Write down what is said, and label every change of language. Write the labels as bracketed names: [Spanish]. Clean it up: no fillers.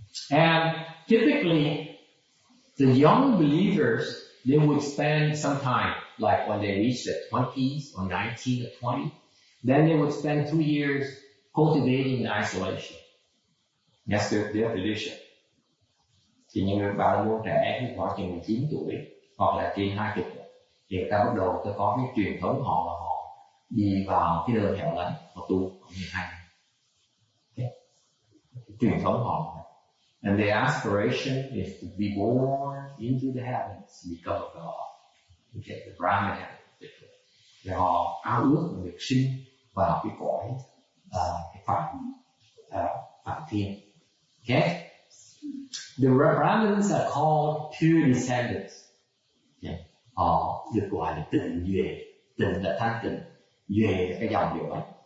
[English] And typically, the young believers, they would spend some time, like when they reach their 20s or 19 or 20, then they would spend 2 years cultivating isolation. That's their tradition. [Vietnamese] Thì những bà La Môn trẻ khoảng chừng 19 tuổi hoặc là trên 20 tuổi thì người ta bắt đầu có cái truyền thống họ là họ đi vào cái nơi hẻo lánh, họ tu khoảng 12 năm. Okay. Truyền thống họ. [English] And their aspiration is to be born into the heavens, become a God. Okay, the Brahman heaven. [Vietnamese] Thì họ ao ước được sinh vào cái cõi cái phạm thiên. [English] Okay? The Brahmins are called pure descendants. Yeah. [Vietnamese] Họ được gọi là tịnh duệ, tịnh là thanh tịnh, duệ là cái dòng duệ.